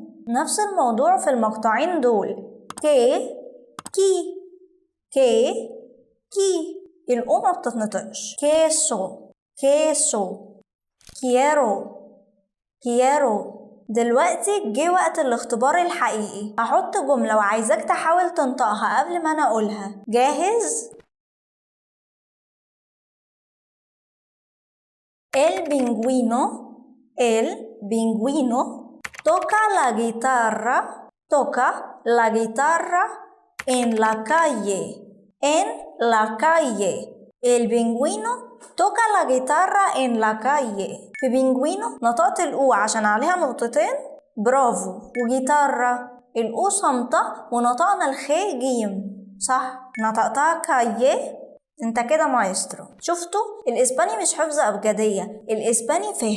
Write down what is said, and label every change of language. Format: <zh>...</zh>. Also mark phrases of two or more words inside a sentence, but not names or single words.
<ar>نفس الموضوع في المقطعين دول، كي كي كي كي. الأو ما بتتنطقش.</ar> <es>queso queso quiero quiero.</es> <ar>دلوقتي جه وقت الاختبار الحقيقي. هحط جملة وعايزاك تحاول تنطقها قبل ما أنا أقولها. جاهز؟</ar> <es>El pingüino toca la guitarra en la calle. En la calle. El pingüino toca la guitarra en la calle.</es> <ar>في بينجوينو نطقت الأو عشان عليها نقطتين، برافو. وجيتارا الأو صامتة ونطقنا الخاء جيم، صح، نطقتها كايي. انت كده مايسترو. شفتوا؟ الاسباني مش حفظ ابجديه، الاسباني فهم.</ar>